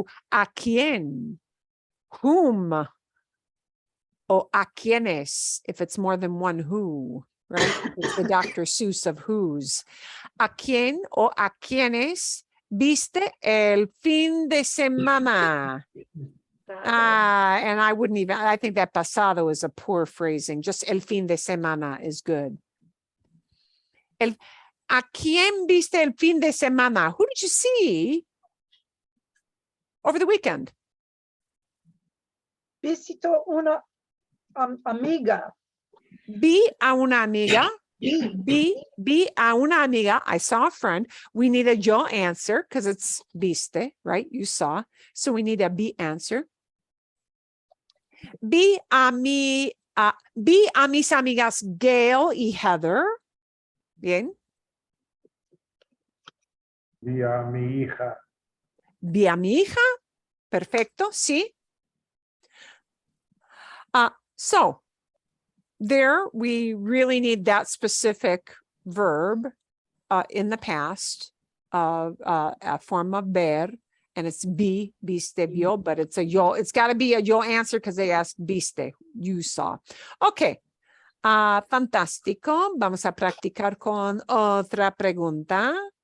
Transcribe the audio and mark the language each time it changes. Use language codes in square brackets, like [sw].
[es] ¿A quién? [en] Whom? [es] O a quiénes, [en] if it's more than one who, right? It's the Dr. Seuss of who's. [es] ¿A quién o a quiénes viste el fin de semana? [en] And I wouldn't even, I think that pasado is a poor phrasing. Just [es] el fin de semana [en] is good. [es] ¿A quién viste el fin de semana? [en] Who did you see over the weekend? [es] Visito una amiga. Vi a una amiga. Vi a una amiga. [en] I saw a friend. We need a yo answer because it's viste, right? You saw. So we need a be answer. [es] Vi a mis amigas Gail y Heather. Bien. Vi a mi hija. Vi a mi hija. Perfecto. Sí. [en] So there we really need that specific verb in the past of a form of ver, and it's viste, vio, but it's a yo. It's got to be a yo answer because they asked viste, you saw. [es] Okay. Fantástico. Vamos a practicar con otra pregunta.